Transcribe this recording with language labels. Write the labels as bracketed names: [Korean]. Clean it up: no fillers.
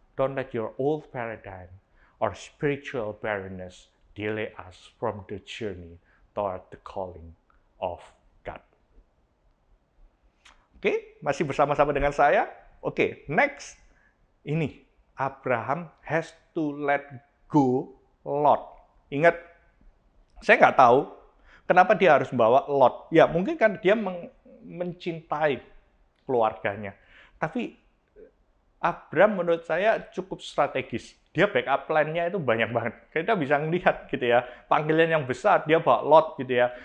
[English] Don't let your old paradigm or spiritual barrenness delay us from the journey toward the calling of God. [Indonesian] Oke, masih bersama-sama dengan saya? [English] Oke, next. Ini, Abraham has to let go Lot. [Indonesian] Ingat, saya nggak tahu kenapa dia harus membawa Lot. Ya, mungkin kan dia mencintai keluarganya. Tapi Abraham menurut saya cukup strategis. Dia backup plan-nya itu banyak banget. Kita bisa melihat gitu ya, panggilan yang besar dia bawa Lot gitu ya.